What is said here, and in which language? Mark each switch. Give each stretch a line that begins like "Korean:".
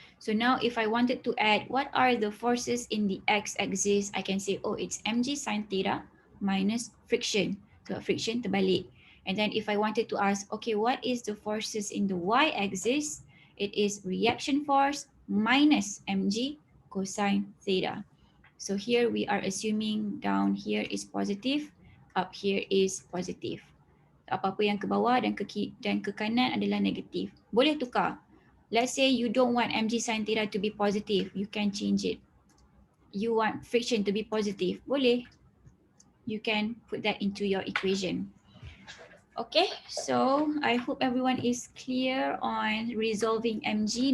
English: So now if I wanted to add what are the forces in the x-axis, I can say, oh, it's mg sine theta minus friction. So friction
Malay: terbalik.
English: And then if I wanted to ask, okay, what is the forces in the y-axis? It is reaction force minus mg cosine theta. So here we are assuming down here is positive, up here is positive.
Malay: Apa-apa yang ke bawah dan ke kanan adalah negatif. Boleh tukar.
English: Let's say you don't want mg sin theta to be positive, you can change it. You want friction to be positive,
Malay: boleh.
English: You can put that into your equation. Okay, so I hope everyone is clear on resolving mg.